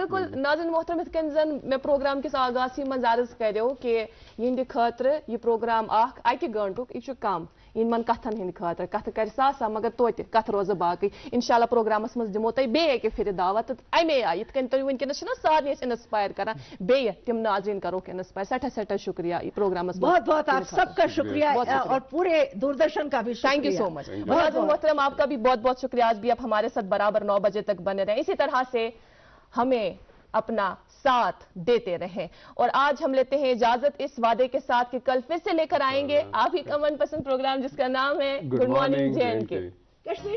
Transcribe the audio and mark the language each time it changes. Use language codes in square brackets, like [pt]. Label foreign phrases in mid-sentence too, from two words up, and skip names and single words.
[ks] بالکل ناظرین محترم یِتھ کٔنۍ زن مےٚ پروگرام کِس آغازسٕے منٛز عرض کریو کہِ یِہنٛدِ خٲطرٕ یہِ پروگرام اکھ 1 گٲنٛٹُک یہِ چھُ کم یِمن کتھن ہٕنٛدِ خٲطرٕ کتھٕ کرِ ساسا مگر توتہِ کتھ روزٕ باقٕے انشاءاللہ پروگرامس منٛز دِمو تۄہہِ بیٚیہِ اکہِ پھِرِ دعوت تہٕ اَمے آیہِ یِتھ کٔنۍ تُہۍ وٕنکیٚنس چھِنہ سارنٕے أسۍ انسپایر کران بیٚیہِ تِم ناظریٖن کرہوکھ انسپایر سٮ۪ٹھاہ سٮ۪ٹھاہ شُکریہ یہِ پروگرامس [ur] بہت بہت آپ سب کا شکریہ اور پورے دوردرشن کا بھی [en] Thank you so much [ur] ناظرین محترم آپ کا بھی بہت بہت شکریہ آج بھی آپ ہمارے ساتھ برابر 9 بجے تک بنے رہیں اسی طرح سے ہمیں اپنا ساتھ دیتے رہیں اور آج ہم لیتے ہیں اجازت اس وعدے کے ساتھ کہ کل پھر سے لے کر آئیں گے آپ ہی کا من پسند پروگرام جس کا نام ہے گڈ مارننگ جے اینڈ کے